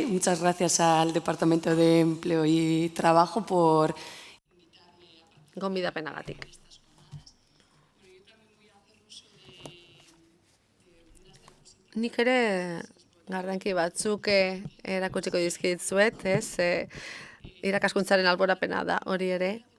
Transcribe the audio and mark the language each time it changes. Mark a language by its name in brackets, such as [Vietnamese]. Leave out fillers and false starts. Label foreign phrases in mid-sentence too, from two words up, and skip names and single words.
[Spanish] Muchas gracias al Departamento de Empleo y Trabajo por [Basque] Gonbidapenagatik. Nik ere garranki batzuk erakutsiko dizkitzuet, ez? Irakaskuntzaren alborapena da hori ere.